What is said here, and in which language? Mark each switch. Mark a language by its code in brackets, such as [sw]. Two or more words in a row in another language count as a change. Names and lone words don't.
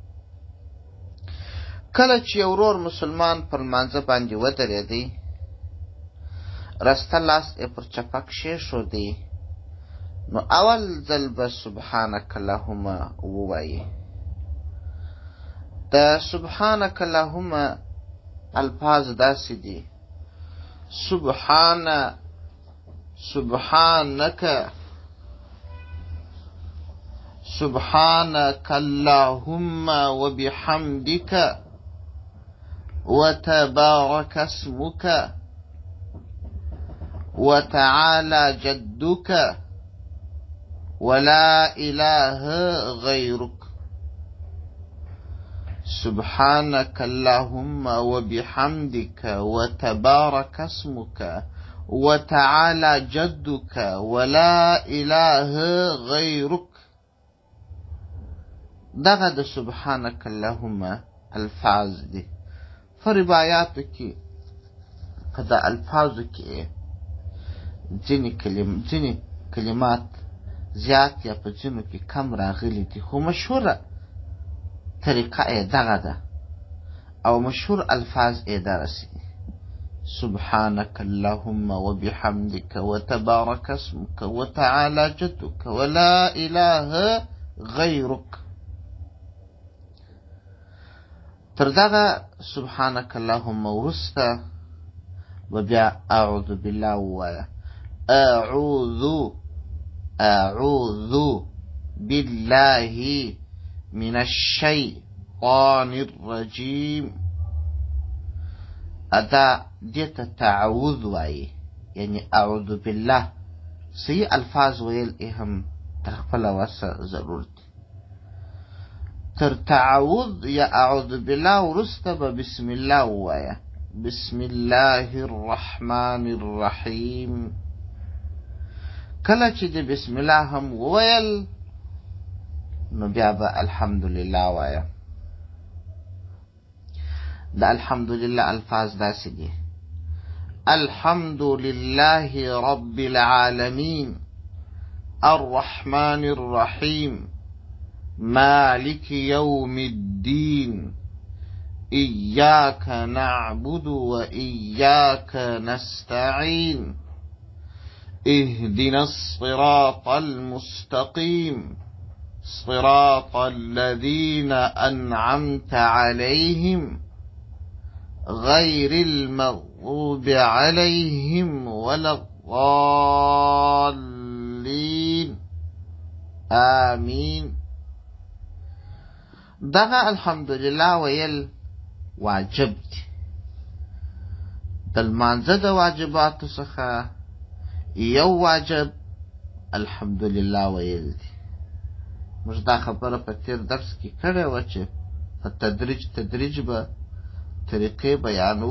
[ps] کله چې یو ورور مسلمان پر لمانځه باندې ودرېدی، رسته لاس یې پر چپه کښېښودی، نو اول ځل به [ar] سبحانک اللهم [ps] ووایي. د [ar] سبحانک اللهم [ps] الفاظ داسې دي: [ar] سبحانك اللهم وبحمدك وتبارك اسمك وتعالى جدك ولا إله غيرك. سبحانك اللهم وبحمدك وتبارك اسمك وتعالى جدك ولا إله غيرك. [ps] دغه د [ar] سبحانك اللهم [ps] الفاظ دي. فرباياتو کې په د الفاظو کې ځینې کلمات زیات یا په ځینو کې کم راغلي دي، خو مشهوره طریقه یې دغه ده او مشهور الفاظ یې دغسې دي: [ar] سبحانك اللهم وبحمدك وتبارك اسمك وتعالى جدك ولا إله غيرك. [ps] تر دغه [ar] سبحانك اللهم [ps] وروسته به بیا [ar] اعوذ بالله [ps] ووایه. [ar] اعوذ بالله من الشیطان الرجیم. [ps] ادا دیتا تعوذ وایي، یعنی [ar] اعوذ بالله. [ps] صحیح الفاظ ویل هم تر خپله وسه ضرور دي. تر تعوذ یا [ar] اعوذ بالله [ps] وروسته به [ar] بسم الله [ps] ووایه. [ar] بسم الله الرحمن الرحیم. [ps] کله چې د [ar] بسم الله [ps] هم وویل، نو بیا به الحمدلله وایه. د الحمدلله الفاظ داسې دي: [ar] الحمد لله رب العالمين الرحمن الرحيم مالك يوم الدين إياك نعبد وإياك نستعين اهدنا الصراط المستقيم صراط الذين أنعمت عليهم غير المغضوب عليهم ولا الضالين آمين. [ps] دغه الحمدلله ویل واجب دي. د لمانځه د واجباتو څخه یو واجب الحمدلله ویل دي. موږ دا خبره په تیر درس کې کړې وه چې په تدریج به طریقې بیانو.